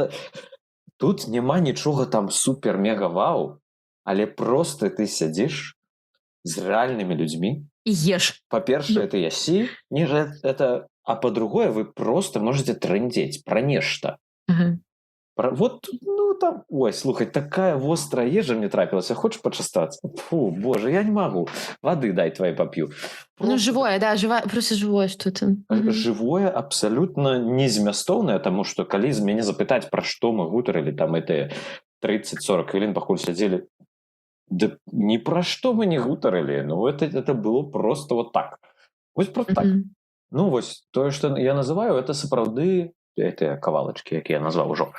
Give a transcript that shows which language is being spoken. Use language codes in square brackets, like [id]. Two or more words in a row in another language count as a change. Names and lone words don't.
[be] Тут няма нічога там супер-мега-вау, але проста ты сядзіш з рэальнымі людзьмі. І еш. Па-першае, ты ясі, а па-другое, вы проста можете трындзець пра нешта. Вот, там, ой, слухай, такая вострая ежа мне трапілася, хочаш пачастацца? Фу, боже, я не магу. Вады дай твоей поп'ю. [ru] Живое, да, просто живое что-то. [be] Живое, абсолютно незмястоўнае, таму што калі з мяне запытаць, пра што мы гутарылі, там, это 30-40 хвілін, пакуль сядзелі, да ні пра што мы не гутарылі, [ru] это было просто вот так. [be] Вось просто так. Ну, вось, тое, што я называю, это сапраўды гэтыя кавалачкі, якія я назваў ужо.